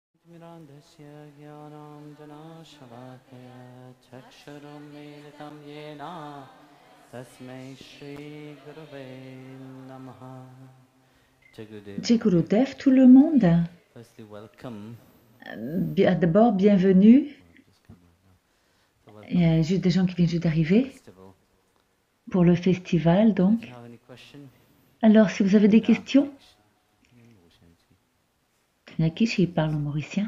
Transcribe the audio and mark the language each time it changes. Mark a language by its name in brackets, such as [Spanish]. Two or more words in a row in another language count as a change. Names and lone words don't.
[Sanskrit] मिरन्दस्य ज्ञानम् जनशलाकय चक्षरम् मिलितम् येन तस्मै श्री गुरवे नमः. [Hindi] जय गुरुदेव, [French] tout le monde. [English] Firstly, welcome. [French] D'abord, bienvenue. Il y a juste des gens qui viennent juste d'arriver pour le festival, donc. Alors, si vous avez des questions, Nakish, il parle en mauricien.